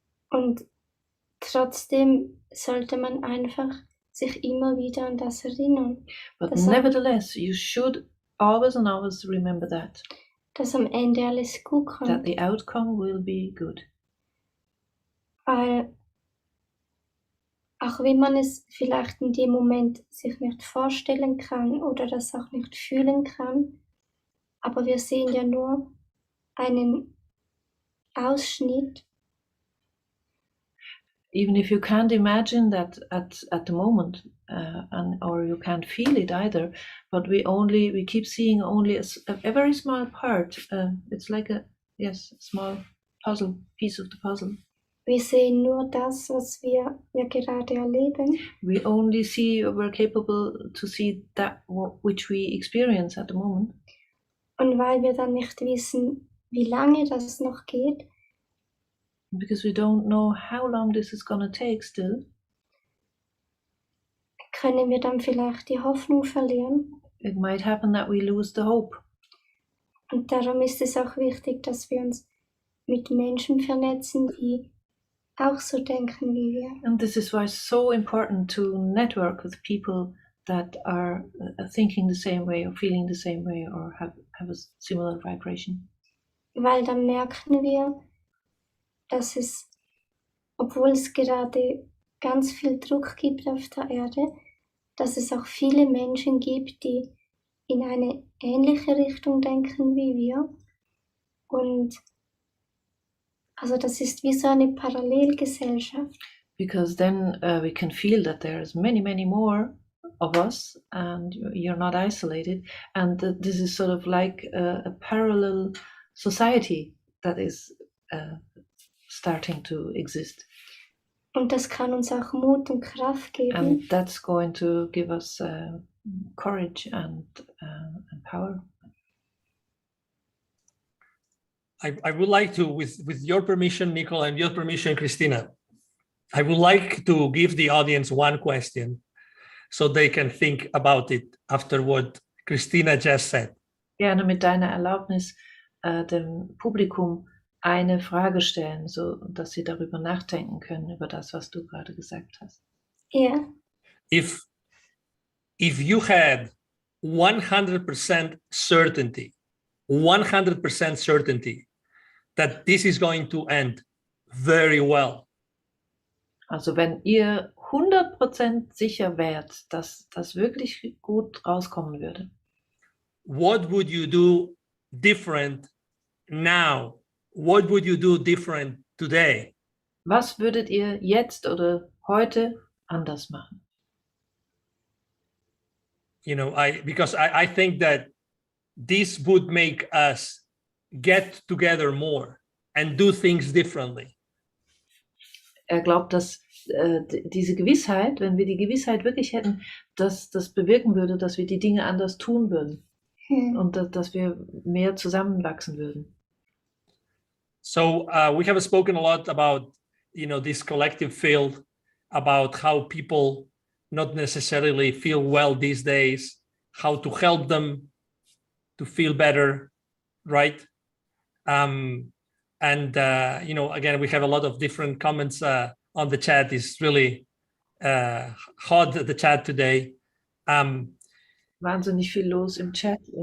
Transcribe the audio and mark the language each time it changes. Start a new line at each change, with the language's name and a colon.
German: Und trotzdem sollte man einfach sich immer wieder an das erinnern.
English: But nevertheless, you should always and always remember
German: dass am Ende alles gut kommt.
English: That the outcome will be good.
German: Weil auch wenn man es vielleicht in dem Moment sich nicht vorstellen kann oder das auch nicht fühlen kann, aber wir sehen ja nur einen Ausschnitt.
English: Even if you can't imagine that at the moment, or you can't feel it either, but we keep seeing only a very small part. It's like a small piece of the puzzle.
German: Wir sehen nur das, was wir ja gerade erleben.
English: We only see, we're capable to see that which we experience at the moment.
German: Und weil wir dann nicht wissen, wie lange das noch geht,
English: because we don't know how long this is going to take still,
German: können wir dann vielleicht die Hoffnung verlieren.
English: It might happen that we lose the hope.
German: Und darum ist es auch wichtig, dass wir uns mit Menschen vernetzen, die auch so denken wie wir.
English: And this is why it's so important to network with people that are thinking the same way or feeling the same way or have a similar vibration.
German: Weil dann merken wir, dass es, obwohl es gerade ganz viel Druck gibt auf der Erde, dass es auch viele Menschen gibt, die in eine ähnliche Richtung denken wie wir. Und also das ist wie so eine Parallelgesellschaft.
English: Because then we can feel that there's many, many more of us and you're not isolated. And this is sort of like a parallel society that is starting to exist.
German: Und das kann uns auch Mut und Kraft geben.
English: And that's going to give us courage and power. I would like to, with your permission, Nicola, and your permission, Christina, I would like to give the audience one question so they can think about it after what Christina just said.
German: Gerne mit deiner Erlaubnis dem Publikum eine Frage stellen, so dass sie darüber nachdenken können, über das, was du gerade gesagt hast.
English: Yeah. If you had 100% certainty, 100% certainty that this is going to end very well.
German: Also wenn ihr 100% sicher wärt, dass das wirklich gut rauskommen würde.
English: What would you do different now? What would you do different today?
German: Was würdet ihr jetzt oder heute anders machen?
English: You know, because I think that this would make us get together more and do things differently.
German: Glaubt, dass diese Gewissheit, wenn wir die Gewissheit wirklich hätten, dass das bewirken würde, dass wir die Dinge anders tun würden und dass wir mehr zusammenwachsen würden.
English: So we have spoken a lot about, this collective field, about how people not necessarily feel well these days, how to help them to feel better, right? And again, we have a lot of different comments on the chat. It's really hot, the chat today.
German: Wahnsinnig viel los im Chat.